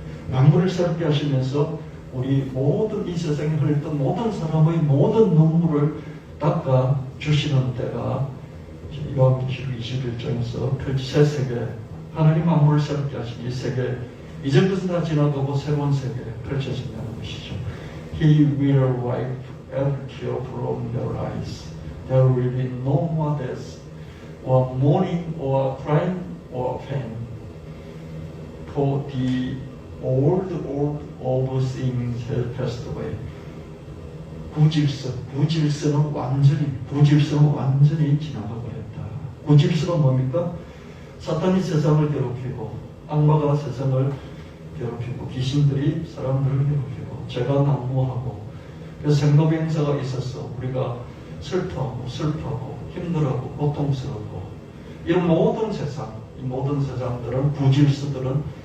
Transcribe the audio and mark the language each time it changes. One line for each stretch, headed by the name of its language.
Korean: 만물을 새롭게 하시면서 우리 모든 이 세상에 흘렀던 모든 사람의 모든 눈물을 닦아 주시는 때가 요한계시록 21장에서 새 세계 하나님 만물을 새롭게 하신 이 세계 이전 것은 다 지나가고 새로운 세계 펼쳐진다는 것이죠.
English: He will wipe every tear from their eyes. There will be no more death, or mourning, or crying, or pain. For the old things have passed away.
Korean: 부질서는 완전히 지나가 버렸다. 부질서가 뭡니까? 사탄이 세상을 괴롭히고 악마가 세상을 괴롭히고 귀신들이 사람들을 괴롭히고 죄가 난무하고 그래서 생로병사가 있어서 우리가 슬퍼하고 힘들어하고 고통스럽고 이런 모든 세상, 이 모든 세상들은 부질서들은